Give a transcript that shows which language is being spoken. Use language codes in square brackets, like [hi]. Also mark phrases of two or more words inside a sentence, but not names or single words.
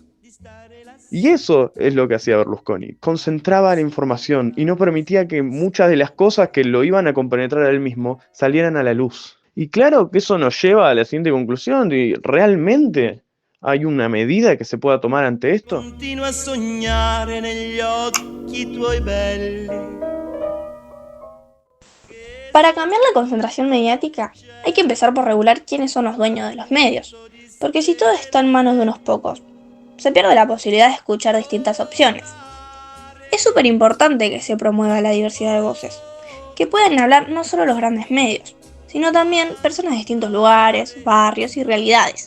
[es] Y eso es lo que hacía Berlusconi, concentraba la información y no permitía que muchas de las cosas que lo iban a compenetrar a él mismo salieran a la luz. Y claro que eso nos lleva a la siguiente conclusión, y ¿realmente hay una medida que se pueda tomar ante esto? [it] Continua a sognare negli occhi tuoi belli. [es] Para cambiar la concentración mediática, hay que empezar por regular quiénes son los dueños de los medios, porque si todo está en manos de unos pocos, se pierde la posibilidad de escuchar distintas opciones. Es súper importante que se promueva la diversidad de voces, que puedan hablar no solo los grandes medios, sino también personas de distintos lugares, barrios y realidades.